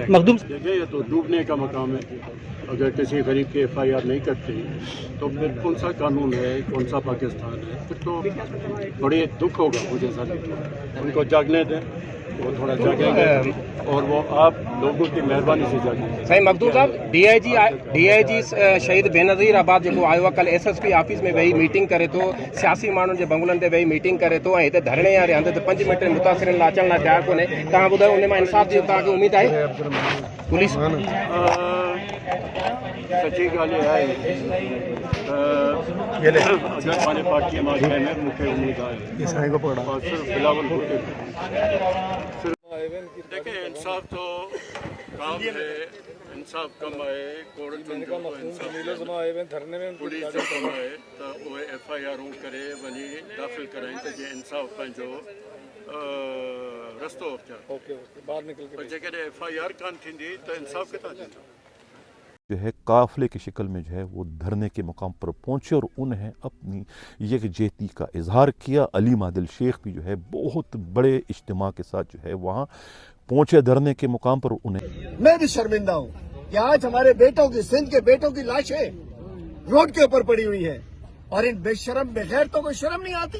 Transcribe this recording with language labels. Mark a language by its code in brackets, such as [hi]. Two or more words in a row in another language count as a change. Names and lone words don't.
[hi] देखिए ये तो डूबने का मकाम है, अगर किसी गरीब की FIR नहीं करती तो फिर कौन सा कानून है, कौन सा पाकिस्तान है, फिर तो बड़े दुख होगा मुझे ज़रूर। उनको जागने दें, वो थोड़ा जागेंगे और वो आप लोगों की मेहरबानी से जागेंगे। [sd] साईं मखदूम साहब, DIG शहीद बेनज़ीर आबाद जेको आयो आहे, कल SSP ऑफिस में वेही मीटिंग करे थो, सियासी माण्हुनि जे बंगलनि ते वेही मीटिंग करे थो ऐं हिते धरणे वारे हंधि ते 5 मिंट मुतासिरनि लाइ अचण लाइ तयारु कोन्हे। तव्हां ॿुधायो उन मां इंसाफ़ जी तव्हांखे उमेद आहे? पुलिस सची ॻाल्हि इहा आहे अगरि पंहिंजे पार्टीअ मां कंहिं में मूंखे उमेद आहे और सिर्फ़ बिलावल भुट्टो। [hi] देखिए इंसाफ तो काम है, [sd] इंसाफ कम है, कोर्टुनि जो इंसाफ पुलिस जो कम है त उहे FIR करे वञी दाख़िल कराइनि त जीअं इंसाफ पंहिंजो रस्तो अख़्तियार। पर जेकॾहिं FIR कान थींदी त इंसाफ किथां थींदो? [hi] जो है काफ़िले की शक्ल में जो है वो धरने के मुकाम पर पहुँचे और उन्हें अपनी यकजहती का इजहार किया। अलीम आदिल शेख भी जो है बहुत बड़े इज्तिमा के साथ जो है वहाँ पहुँचे धरने के मुकाम पर। उन्हें मैं भी शर्मिंदा हूँ कि आज हमारे बेटों की, सिंध के बेटों की लाशें रोड के ऊपर पड़ी हुई हैं और इन बेशरम बेगैरतों को शर्म नहीं आती।